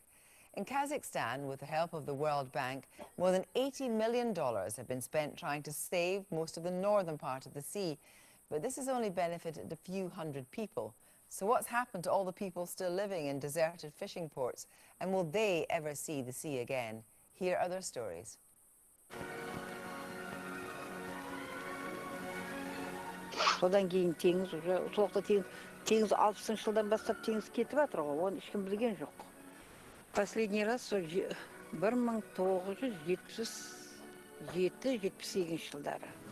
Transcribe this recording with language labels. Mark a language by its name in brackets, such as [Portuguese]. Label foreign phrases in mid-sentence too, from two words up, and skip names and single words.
[English] In Kazakhstan, with the help of the World Bank, more than $80 million have been spent trying to save most of the northern part of the sea, but this has only benefited a few hundred people. So what's happened to all the people still living in deserted fishing ports, and will they ever see the sea again? Here are their stories. [Kazakh] Содан кейін теңіз уже соқта теңіз 60-шы жылдан бастап теңіз кетіп жатыр ғой, оны ешкім білген жоқ. [Russian] Последний раз 1977-78 жылдары.